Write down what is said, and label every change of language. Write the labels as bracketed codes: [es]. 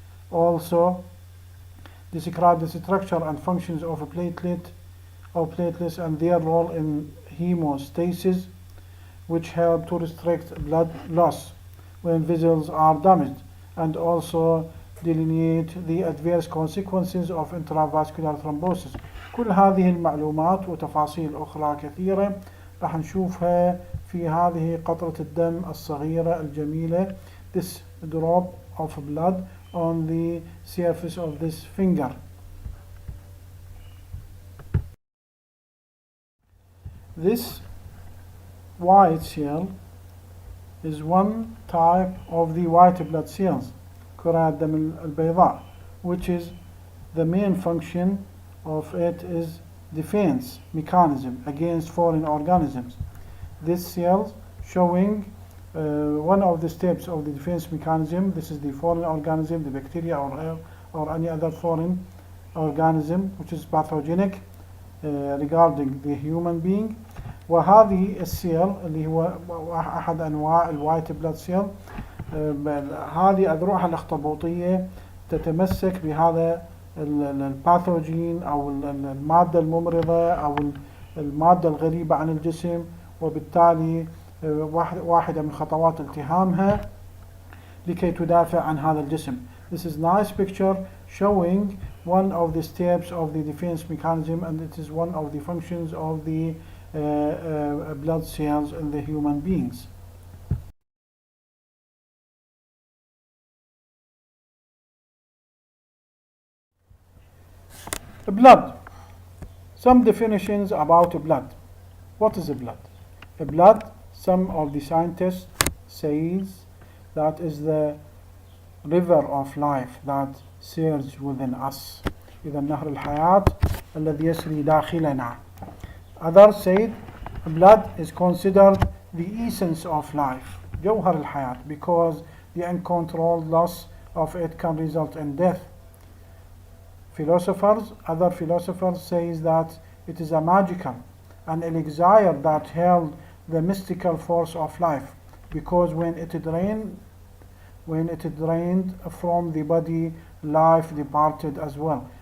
[en] Also, describe the structure and functions of platelets and their role in hemostasis, which help to restrict blood loss when vessels are damaged, and also delineate the adverse consequences of intravascular thrombosis. [ar] كل هذه المعلومات وتفاصيل أخرى كثيرة راح نشوفها في هذه قطرة الدم الصغيرة الجميلة. [en] This drop of blood on the surface of this finger. This white cell is one type of the white blood cells, [ar] كرات الدم البيضاء, [en] which is the main function of it is defense mechanism against foreign organisms. This cell showing one of the steps of the defense mechanism. This is the foreign organism, the bacteria or any other foreign organism which is pathogenic regarding the human being. [ar] وهذه السيل اللي هو أحد أنواع [en] الوايت blood cell, [ar] هذه أذرعها الأخطبوطية تتمسك بهذا الباثوجين أو المادة الممرضة أو المادة الغريبة عن الجسم، وبالتالي واحدة من خطوات التهامها لكي تدافع عن هذا الجسم. [en] This is nice picture showing one of the steps of the defense mechanism, and it is one of the functions of the blood cells in the human beings. Blood. Some definitions about blood. What is blood? Blood, some of the scientists says that is the river of life that surges within us. [ar] إذا نهر الحياة الذي يسري داخلنا. [en] Others said blood is considered the essence of life, [ar] جوهر الحياة, [en] because the uncontrolled loss of it can result in death. Other philosophers says that it is a magical, an elixir that held the mystical force of life, because when it drained from the body, life departed as well.